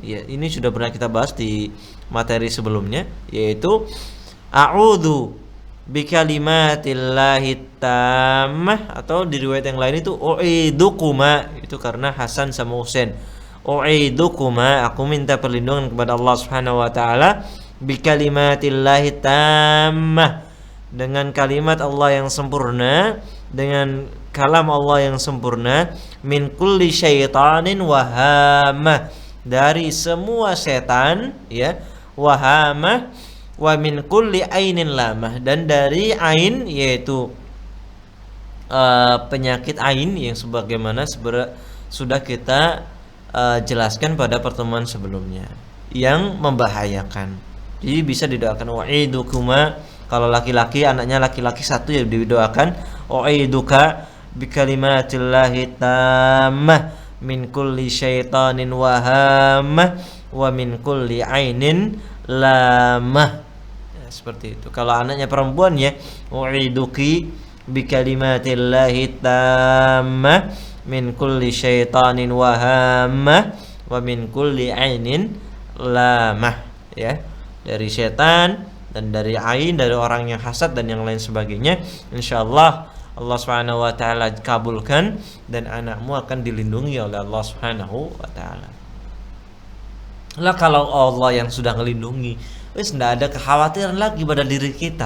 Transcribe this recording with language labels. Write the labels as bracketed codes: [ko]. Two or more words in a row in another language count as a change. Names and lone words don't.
[id] Ya, ini sudah pernah kita bahas di materi sebelumnya, yaitu [ar] أعوذ بكلمات الله التامة, [id] atau di riwayat yang lain itu u'idukuma, itu karena Hasan sama Husain. U'idukuma, aku minta perlindungan kepada Allah [ar] سبحانه وتعالى بكلمات الله التامة, [id] dengan kalimat Allah yang sempurna, dengan kalam Allah yang sempurna, [ar] من كل شيطان وهامة, [id] dari semua setan ya, wahamah, [ar] ومن كل عين لامة, [id] dan dari ain, yaitu penyakit ain yang sebagaimana sudah kita jelaskan pada pertemuan sebelumnya, yang membahayakan. Jadi bisa didoakan wa'idukuma. Kalau laki-laki, anaknya laki-laki satu, ya didoakan [ar] أعيذك بكلمات الله التامة من كل شيطان وهامة ومن كل عين لامة. [id] Ya, seperti itu. Kalau anaknya perempuan ya [ar] أعيذكِ بكلمات الله التامة من كل شيطان وهامة ومن كل عين لامة, [id] ya, dari setan dan dari ain, dari orang yang hasad dan yang lain sebagainya. Insyaallah Allah [ar] سبحانه وتعالى [id] kabulkan dan anakmu akan dilindungi oleh Allah [ar] سبحانه وتعالى. [id] Lah kalau Allah yang sudah melindungi, wis enggak ada kekhawatiran lagi pada diri kita.